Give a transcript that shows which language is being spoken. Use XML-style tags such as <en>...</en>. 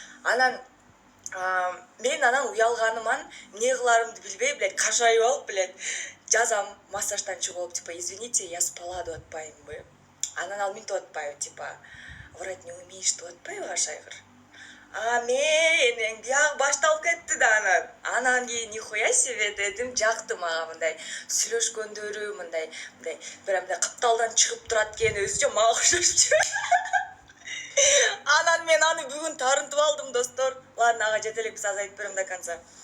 <ky>Анан мен анан уялганыман эмне кыларымды билбей, блядь, кашайып алып, блядь, жазам массаждан чыгып алып, типа,</ky> <ru>извините, я спала,</ru> <ky>деп атпаймынбы. Анан ал минтип атпайбы, типа,</ky> <ru>врать не умеешь,</ru> <ky>деп атпайбы Ашайгыр. Мен биягы башталып кетти да анан кийин</ky> <ru>нихуя себе</ru> <ky>дедим, жакты мага мындай сүйлөшкөндөрү, мындай бир мындай капталдан чыгып турат экен, өзүчө мага окшошчу. Анан мен аны бүгүн тарынтып алдым, достор.</ky> <ru>Ладно,</ru> <ky>ага жете элек, биз азыр айтып берем</ky> <ru>до конца.</ru>